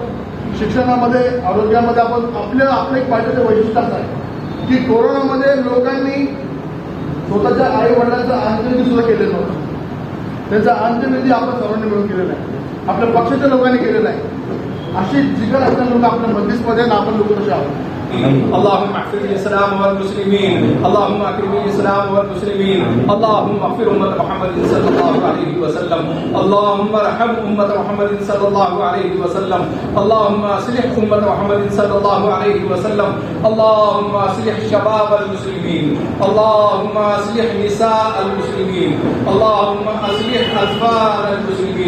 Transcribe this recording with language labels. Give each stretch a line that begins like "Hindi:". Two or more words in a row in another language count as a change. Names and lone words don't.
Marathi: शिक्षणामध्ये, आरोग्यामध्ये आपण आपलं एक पाहिजे वैशिष्ट्य असं आहे की कोरोनामध्ये लोकांनी स्वतःच्या आई वडिलांचं अंत्यविधी सुद्धा केलेलं नव्हतं, त्यांचा अंत्यविधी आपण सर्वांनी मिळून केलेला आहे, आपल्या पक्षाच्या लोकांनी केलेला आहे। अशी जिगर असणारे लोक आपल्या मजलिसमध्ये आपण लोक कसे आहोत।
Arabic: اللهم اغفر للإسلام والمسلمين اللهم اكرم الإسلام والمسلمين اللهم اغفر أمة محمد صلى الله عليه وسلم اللهم ارحم أمة محمد صلى الله عليه وسلم اللهم اصلح أمة محمد صلى الله عليه وسلم اللهم اصلح شباب المسلمين اللهم اصلح نساء المسلمين اللهم اصلح أطفال المسلمين